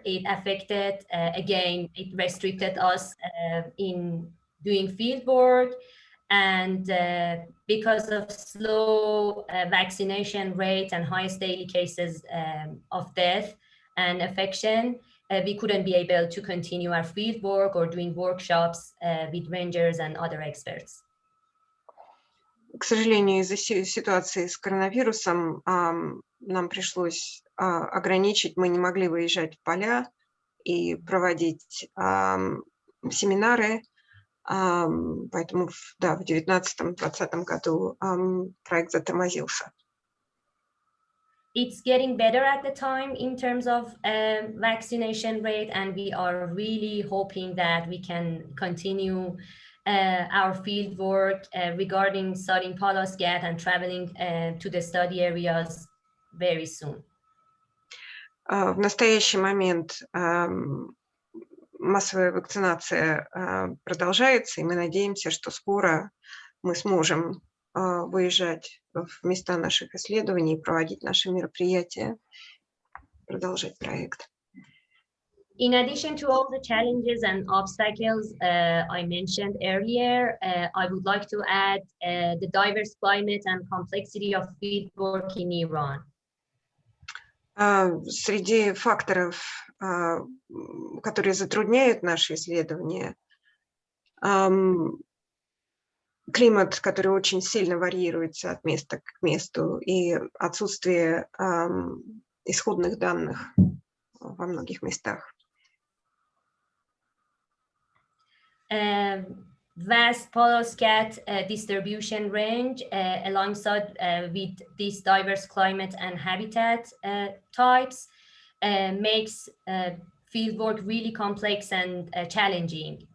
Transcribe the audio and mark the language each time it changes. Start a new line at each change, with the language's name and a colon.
English: It affected, again, it restricted us in doing field work, and because of slow vaccination rate and highest daily cases of death and infection, we couldn't be able to continue our field work or doing workshops with rangers and other experts.
Russian: К сожалению, из-за ситуации с коронавирусом нам пришлось ограничить, мы не могли выезжать в поля и проводить семинары, поэтому в 2019-2020 году проект затормозился.
English: It's getting better at the time in terms of vaccination rate, and we are really hoping that we can continue our field work regarding studying Pallas Scads and traveling to the study areas very soon.
Russian: В настоящий момент массовая вакцинация продолжается, и мы надеемся, что скоро мы сможем выезжать в места наших исследований, проводить наши мероприятия, продолжать проект.
English: In addition to all the challenges and obstacles I mentioned earlier, I would like to add the diverse climate and complexity of fieldwork in Iran.
Russian: Среди факторов, которые затрудняют наши исследования, климат, который очень сильно варьируется от места к месту, и отсутствие исходных данных во многих местах.
English: Vast Pallas distribution range alongside with these diverse climate and habitat types makes fieldwork really complex and challenging.